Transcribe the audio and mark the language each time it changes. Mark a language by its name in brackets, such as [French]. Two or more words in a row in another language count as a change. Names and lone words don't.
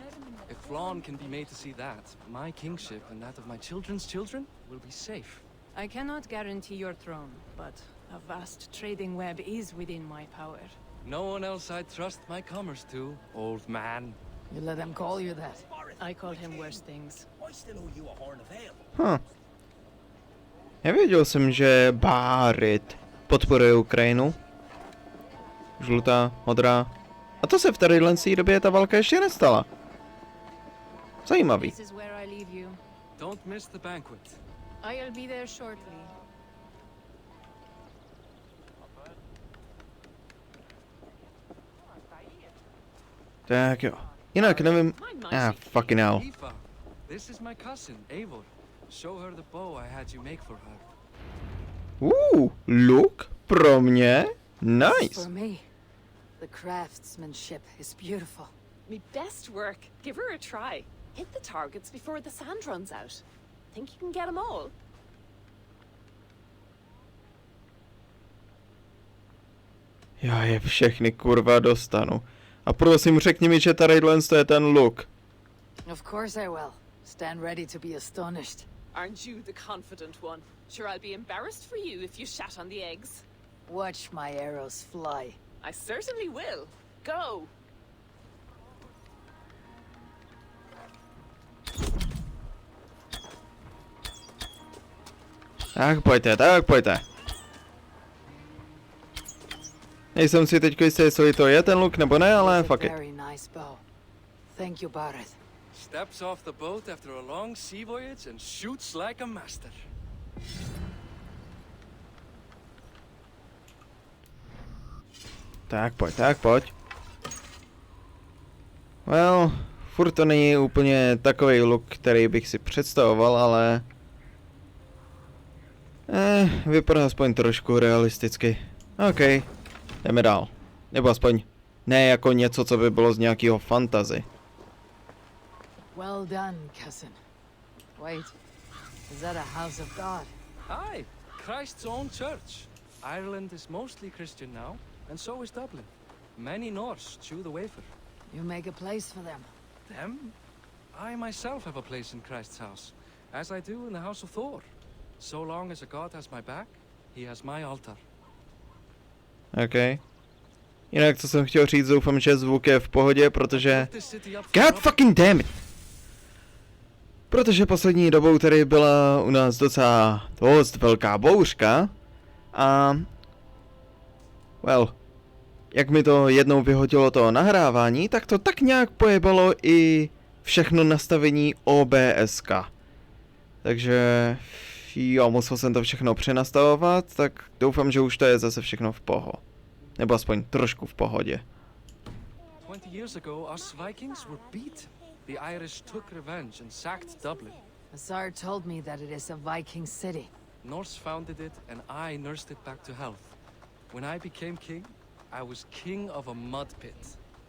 [English] If Flann can be made to see that, my kingship and that of my children's children will be safe. I cannot guarantee your throne, but a vast trading web is within my power. No one else I'd trust my commerce to, old man. You let him call you that. I call him worse things. Huh. [Czech] Nevěděl jsem, že Bárit podporuje Ukrajinu. Žlutá, modrá. A to se v tadyhle době ta válka ještě nestala. Zajímavý. [English] This is where I leave you. Don't miss the banquet. I'll be there shortly. [Czech] Tak jo. Jinak nevím. [English] Fucking hell. Aoife, this is my cousin, Eivor. Show her the bow I had you make for her. [Czech] Look pro mě. [English] Nice. For me, the craftsmanship is beautiful. Me best work. Give her a try. Hit the targets before the sand runs out. Think you can get them all? [Czech] Já je všechny kurva dostanu. A prosím řekni mi, že tadyhle je ten look. [English] Of course I will. Stand ready to be astonished. Aren't you the confident one? Sure, I'll be embarrassed for you if you shat on the eggs. Watch my arrows fly. I certainly will. Go! [Czech] Tak pojďte. Nejsem si teďko jistý, jestli to je ten look nebo ne, ale [English] fuck it. Very nice bow. Thank you, Barith. Steps off the boat after a long sea voyage and shoots like a master. [Czech] Tak pojď. Well, furt to není úplně takový look, který bych si představoval, ale... vypadá aspoň trošku realisticky. OK, jdeme dál. Nebo aspoň ne jako něco, co by bylo z nějakého fantasy. [English] Well done, cousin. Wait, is that a house of God? Aye, Christ's own church. Ireland is mostly Christian now, and so is Dublin. Many Norse chew the wafer. You make a place for them. Them? I myself have a place in Christ's house, as I do in the house of Thor. So long as a god has my back, he has my altar. OK. [Czech] Jinak, co jsem chtěl říct, doufám, že zvuk je v pohodě, protože... [English] This city up for God rubble. fucking damn it! [Czech] Protože poslední dobou tady byla u nás docela dost velká bouřka a... Well, jak mi to jednou vyhodilo to nahrávání, tak to tak nějak pojebalo i všechno nastavení OBSka. Takže... Jo, musel jsem to všechno přenastavovat, tak doufám, že už to je zase všechno v poho. Nebo aspoň trošku v pohodě. [English] 20 years ago, us Vikings were beaten. The Irish took revenge and sacked Dublin. Azar told me that it is a Viking city. Norse founded it, and I nursed it back to health. When I became king, I was king of a mud pit.